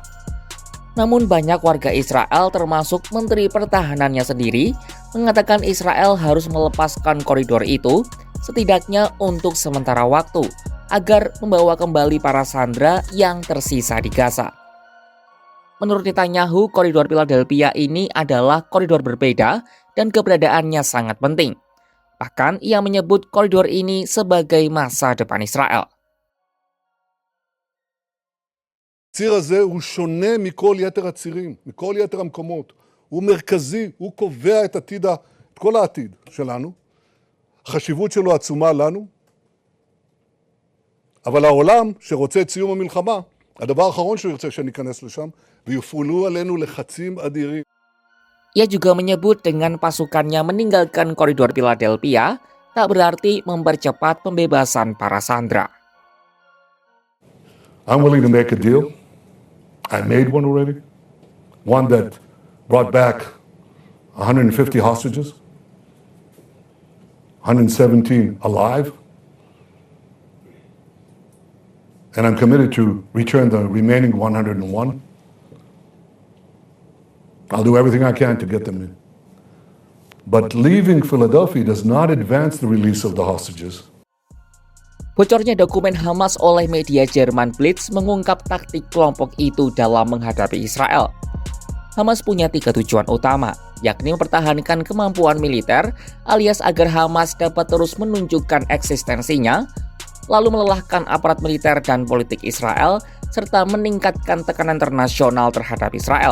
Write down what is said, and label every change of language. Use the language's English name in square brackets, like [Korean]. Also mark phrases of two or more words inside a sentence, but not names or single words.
[Indonesian] Namun banyak warga Israel termasuk Menteri Pertahanannya sendiri mengatakan Israel harus melepaskan koridor itu setidaknya untuk sementara waktu agar membawa kembali para sandera yang tersisa di Gaza. Menurut Netanyahu, koridor Philadelphia ini adalah koridor berbeda dan keberadaannya sangat penting. Bahkan ia menyebut koridor ini sebagai masa depan Israel. [Hebrew] הציר הזה הוא שונה מכל יתר הצירים, מכל יתר המקומות. הוא מרכזי, הוא קובע את כל העתיד שלנו. החשיבות שלו עצומה לנו. אבל העולם שרוצה את סיום המלחמה, הדבר האחרון שהוא ירצה שניכנס לשם, ויופעלו עלינו לחצים אדירים. [Indonesian] Ia juga menyebut dengan pasukannya meninggalkan koridor Philadelphia tak berarti mempercepat pembebasan para sandera. [English] I'm willing to make a deal. I made one already. One that brought back 150 hostages, 117 alive. And I'm committed to return the remaining 101. I'll do everything I can to get them in. But leaving Philadelphia does not advance the release of the hostages. [Indonesian] Bocornya dokumen Hamas oleh media Jerman Bild mengungkap taktik kelompok itu dalam menghadapi Israel. Hamas punya 3 tujuan utama, yakni mempertahankan kemampuan militer alias agar Hamas dapat terus menunjukkan eksistensinya, lalu melelahkan aparat militer dan politik Israel, serta meningkatkan tekanan internasional terhadap Israel.